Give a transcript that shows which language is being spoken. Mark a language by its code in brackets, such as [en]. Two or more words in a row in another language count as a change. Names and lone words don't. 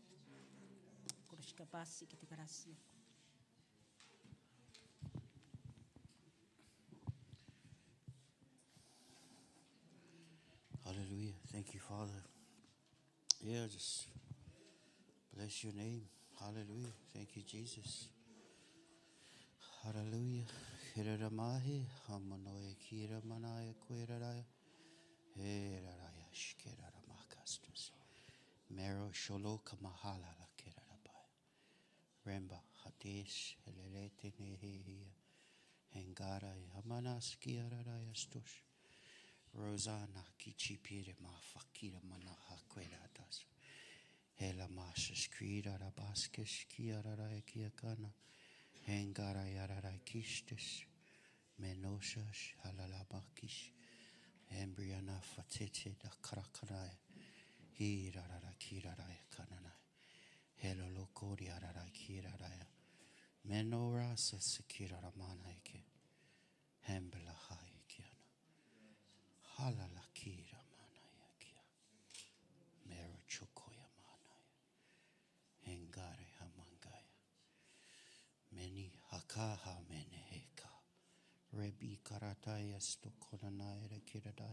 [en] Hallelujah. Thank you, Father. Yeah, just bless your name. Hallelujah. Thank you, Jesus. Hallelujah. Hirara mahi, hamanoe kira manaya kuiraraya. Heraraya shkerara makastus. Mero sholoka mahala la kirarabaya. Remba hatish helelete nehia. Hengara hamanas kiararaya stush. Rosana kichipire ma fakira manaha kweratas. Hela masas krida rabaskes kiararaya kiakana. Hengara yarara kistes. Menosas halalabakish. Embriana fatete da karakanaya. Hirarara kiraraya kananaya. Helo lokori arara kiraraya. Menorasa sekiraramanayke. Hembela haikiana. Halala kira manaya kia. Mero chokoya manaya. Hengare hamangaya. Meni hakaha meneheka. Rebi karataya stokonanaya kiradaya.